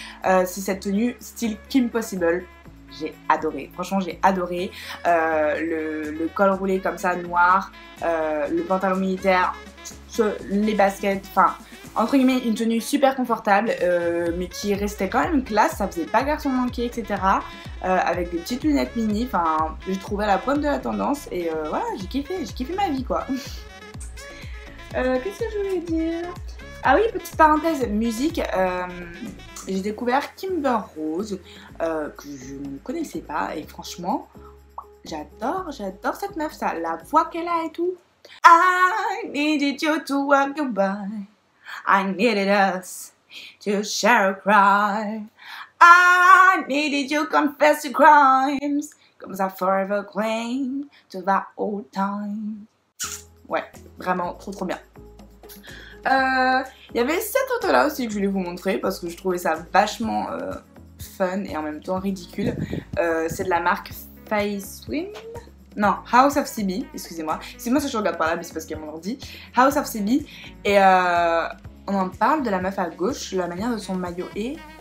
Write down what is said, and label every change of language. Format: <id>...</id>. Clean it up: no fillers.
<fr>C'est cette tenue style Kim Possible, j'ai adoré, franchement j'ai adoré, le col roulé comme ça noir, le pantalon militaire, les baskets, enfin entre guillemets une tenue super confortable, mais qui restait quand même classe, ça faisait pas garçon manqué etc, avec des petites lunettes mini, enfin j'ai trouvé la pointe de la tendance, et voilà, j'ai kiffé ma vie quoi. Qu'est-ce que je voulais dire? Ah oui, petite parenthèse musique, j'ai découvert Kimber Rose, que je ne connaissais pas, et franchement j'adore cette meuf, ça, la voix qu'elle a et tout.</fr> <en>I needed you to walk goodbye, I needed us to share a cry, I needed you to confess your crimes, comes I forever cling to that old time.</en> <fr>Ouais, vraiment trop bien. Il y avait cette photo là aussi que je voulais vous montrer parce que je trouvais ça vachement fun et en même temps ridicule. C'est de la marque Facewin, non, House of CB, excusez-moi. C'est moi ça je regarde par là, mais c'est parce qu'il y a mon ordi. House of CB, et on en parle de la meuf à gauche, la manière de son maillot est.</fr>